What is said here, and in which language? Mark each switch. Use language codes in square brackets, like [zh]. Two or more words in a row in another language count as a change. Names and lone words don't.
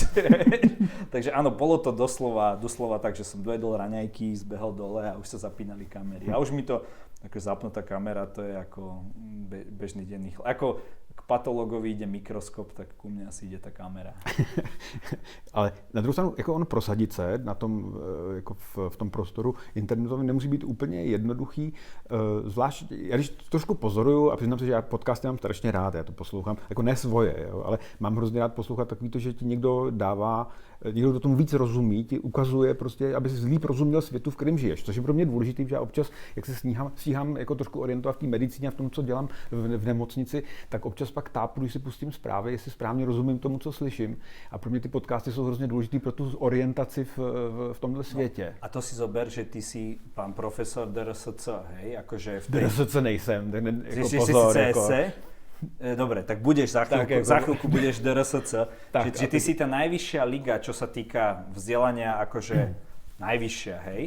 [sk] Takže áno, bolo to doslova tak, že som dojedol raňajky, zbehol dole a už sa zapínali kamery. A už mi to, ako zapnutá kamera, to je ako bežný denný ako k patologovi ide mikroskop, tak ku mne asi ide tá kamera. [cs] Ale na druhou stranu, jako on prosadit se na tom, jako v tom prostoru internetovém nemusí být úplně jednoduchý. Zvlášť, já když trošku pozoruju a přiznám se, že já podcasty mám strašně rád, já to poslouchám, jako ne svoje, jo, ale mám hrozně rád poslouchat takový to, že ti někdo dává, někdo do tomu víc rozumí, ti ukazuje prostě, aby si líp rozuměl světu, v kterém žiješ. Což je pro mě důležité, že já občas, jak se stíhám jako trošku orientovat v té medicíně a v tom, co dělám v nemocnici, tak občas pak tápu, když si pustím zprávy, jestli správně rozumím tomu, co slyším. A pro mě ty podcasty jsou hrozně důležitý pro tu orientaci v tomhle světě. [sk] A to si zober, že ty si pán profesor DRSC, hej, akože... [cs] DRSC nejsem, tak jako si pozor. Si jako... [sk] Dobre, tak budeš za chvíľku budeš DRSC. Čiže ty si tá najvyššia liga, čo sa týka vzdelania, akože najvyššia, hej.